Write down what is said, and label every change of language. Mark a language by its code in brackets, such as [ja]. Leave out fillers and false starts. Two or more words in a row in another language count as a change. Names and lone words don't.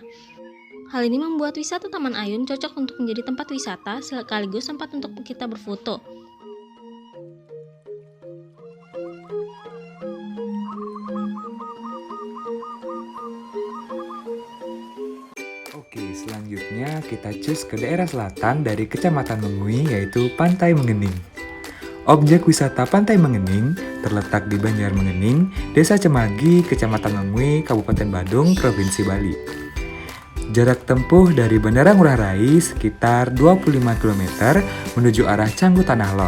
[id] Hal ini membuat wisata Taman Ayun cocok untuk menjadi tempat wisata sekaligus tempat untuk kita berfoto. Oke, selanjutnya kita cus ke daerah selatan dari Kecamatan Mengui, yaitu Pantai Mengening. Objek wisata Pantai Mengening terletak di Banjar Mengening, Desa Cemagi, Kecamatan Mengui, Kabupaten Badung, Provinsi Bali. Jarak tempuh dari Bandara Ngurah Rai sekitar 25 km menuju arah Canggu Tanah Lot.